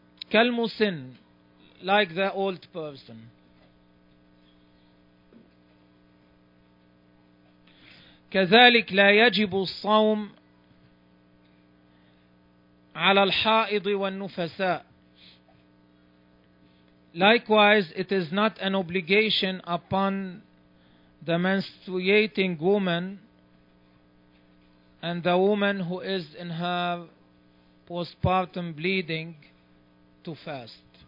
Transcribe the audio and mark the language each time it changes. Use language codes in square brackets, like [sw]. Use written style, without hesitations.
[en] كالمسن, like the old person. [ar] كذلك لا يجب الصوم على الحائض والنفساء. [en] Likewise, it is not an obligation upon the menstruating woman and the woman who is in her postpartum bleeding to fast.